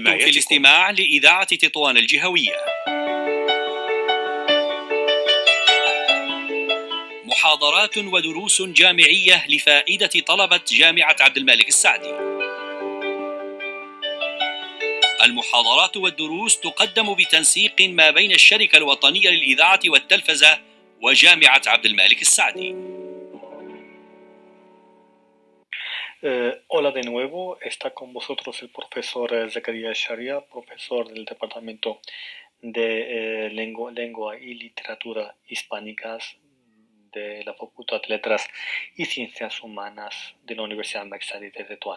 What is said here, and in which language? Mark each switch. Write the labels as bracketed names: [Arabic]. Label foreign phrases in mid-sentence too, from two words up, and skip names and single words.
[Arabic] أنتم في الاستماع لإذاعة تطوان الجهوية. محاضرات ودروس جامعية لفائدة طلبة جامعة عبد الملك السعدي. المحاضرات والدروس تقدم بتنسيق ما بين الشركة الوطنية للإذاعة والتلفزة وجامعة عبد الملك السعدي. [Spanish] Hola de nuevo, está con vosotros el profesor Zakaria Sharia, profesor del Departamento de Lengua y Literatura Hispánicas de la Facultad de Letras y Ciencias Humanas de la Universidad Maxari de Tetuán.